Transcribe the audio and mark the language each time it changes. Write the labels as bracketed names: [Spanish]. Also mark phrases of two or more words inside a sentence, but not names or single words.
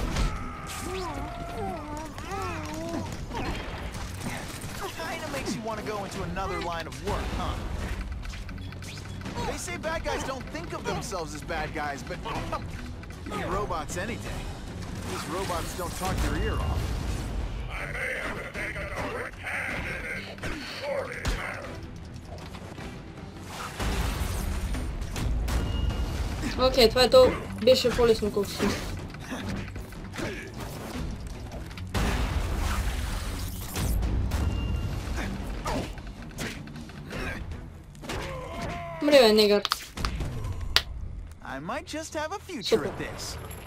[English] Kinda makes you want to go into another line of work, huh? They say bad guys don't think of themselves as bad guys, but you need robots any day. These robots don't talk your ear off. I may have to take a direct hand in this sordid matter. [Bulgarian] Окей, това ето беше по-лесно колко си. Мри, бе, негър. [English] I might just have a future at this.